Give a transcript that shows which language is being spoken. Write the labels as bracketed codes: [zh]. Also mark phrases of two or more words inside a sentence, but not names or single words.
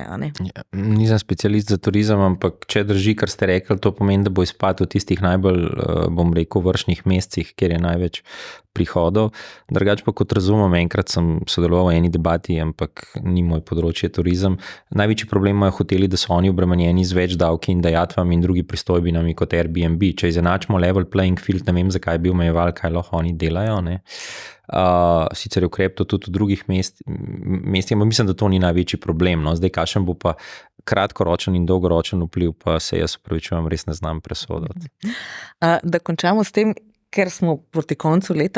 [sl] Nisem specialist za turizem, ampak če drži, kar ste rekli, to pomeni, da bo izpad v tistih najbolj, bom rekel, vršnih mesecih, kjer je največ prihodov. Drugače pa kot razumem, enkrat sem sodeloval v eni debati, ampak ni moj področje turizem. Največji problem imajo hoteli, da so oni obremenjeni z več davki in dajatvami in drugi pristojbinami kot Airbnb. Če izenačimo [en] level playing field, [sl] ne vem, zakaj bi omejeval, kaj lahko oni delajo, sicer je ukrep to tudi v drugih mestih, ampak mislim, da to ni največji problem. Zdaj, kakšen bo pa kratkoročen in dolgoročen vpliv, pa se jaz upravičujem, res ne znam presoditi. Da končamo s tem, ker smo proti koncu leta.